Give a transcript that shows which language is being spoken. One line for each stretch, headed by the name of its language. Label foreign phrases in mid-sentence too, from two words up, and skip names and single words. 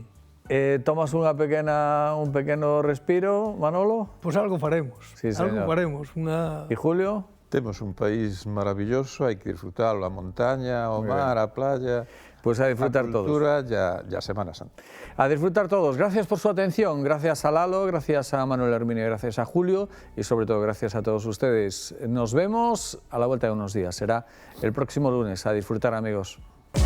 Galician: Tomas un pequeno respiro, Manolo? Pois algo faremos. Sí, señor. Algo faremos. E Julio? Temos un país maravilloso, hai que disfrutarlo, a montaña, o mar, a playa,
Spanish: pues a disfrutar
Galician: a cultura e a Semana Santa. A disfrutar todos.
Spanish: Gracias por su atención. Gracias a Lalo, gracias a Manuel Herminio, gracias a Julio y sobre todo gracias a todos ustedes. Nos vemos a la vuelta de unos días. Será el próximo lunes. A disfrutar, amigos.